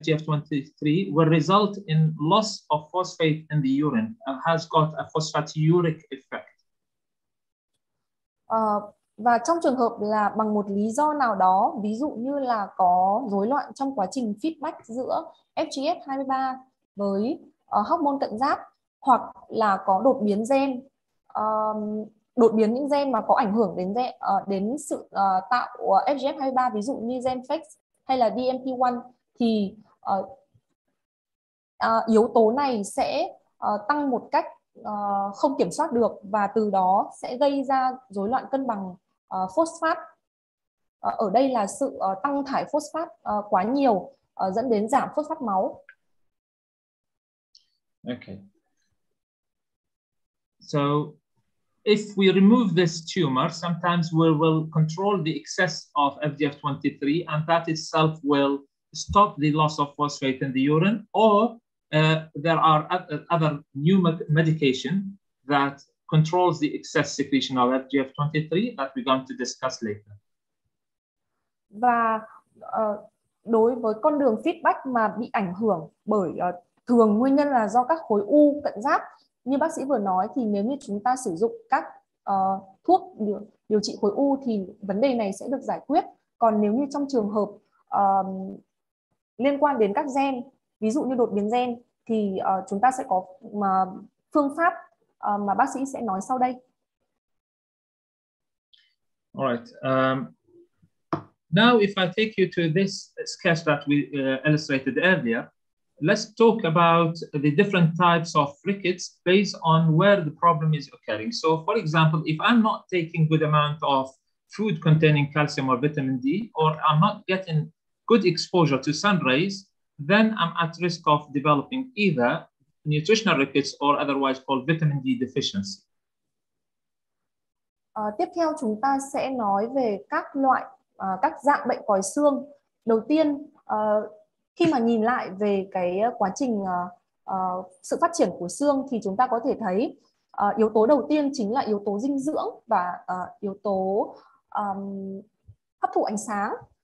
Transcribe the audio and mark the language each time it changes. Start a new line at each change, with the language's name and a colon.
English: FGF23 will result in loss of phosphate in the urine and has got a phosphatiuric effect.
Vietnamese: Và trong trường hợp là bằng một lý do nào đó, ví dụ như là có rối loạn trong quá trình feedback giữa FGF23 với hormone cận giáp, hoặc là có đột biến gen, đột biến những gen mà có ảnh hưởng đến sự tạo FGF23, ví dụ như gen FX hay là DMP1, thì yếu tố này sẽ tăng một cách không kiểm soát được, và từ đó sẽ gây ra rối loạn cân bằng phosphat. Ở đây là sự tăng thải phosphat quá nhiều dẫn đến giảm phosphat máu.
English: Okay. So if we remove this tumor, sometimes we will control the excess of FGF23, and that itself will stop the loss of phosphate in the urine, or there are other new medication that controls the excess secretion of FGF23 that we're going to discuss later.
Vietnamese: Và đối với con đường feedback mà bị ảnh hưởng bởi thường nguyên nhân là do các khối u cận giáp, như bác sĩ vừa nói, thì nếu như chúng ta sử dụng các thuốc điều trị khối u thì vấn đề này sẽ được giải quyết. Còn nếu như trong trường hợp liên quan đến các gen, ví dụ như đột biến gen, thì chúng ta sẽ có phương pháp mà bác sĩ sẽ nói sau đây.
English: All right. Now, if I take you to this sketch that we illustrated earlier, let's talk about the different types of rickets based on where the problem is occurring. So, for example, if I'm not taking good amount of food containing calcium or vitamin D, or I'm not getting good exposure to sun rays, then I'm at risk of developing either nutritional rickets or otherwise called vitamin D deficiency.
Vietnamese: Tiếp theo chúng ta sẽ nói về các dạng bệnh còi xương. Đầu tiên, khi mà nhìn lại về cái quá trình sự phát triển của xương, thì chúng ta có thể thấy yếu tố đầu tiên chính là yếu tố dinh dưỡng và yếu tố hấp thụ ánh sáng.